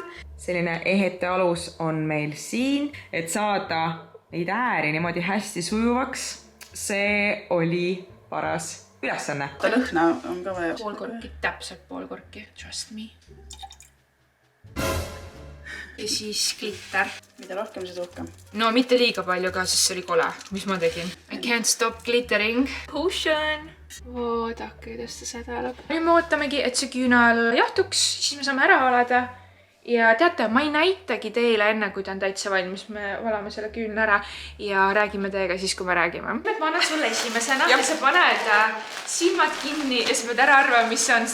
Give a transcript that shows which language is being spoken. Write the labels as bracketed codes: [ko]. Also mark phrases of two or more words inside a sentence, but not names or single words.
[et] Selline ehete alus on meil siin, et saada neid ääri niimoodi hästi sujuvaks. See oli paras ülesanne. Ta lõhna on ka vaja. Pool korki, täpselt pool korki. [en] Trust me. [et] Ja siis glitter. Mida rohkem, seda rohkem. No mitte liiga palju ka, sest see oli kole. Mis ma tegin? [en] I can't stop glittering. Potion. [et] Vaadake, kuidas ta sädelab. Nüüd me ootamegi, et see küünal jahtuks, siis me saame ära alada ja teate, ma ei näitagi teile enne, kui ta on täitsa valmis. Me valame selle küünla ära ja räägime teiega siis, kui me räägime. Ma annan sulle esimesena ja sa paned silmad kinni ja sa pead ära arvama, mis see on.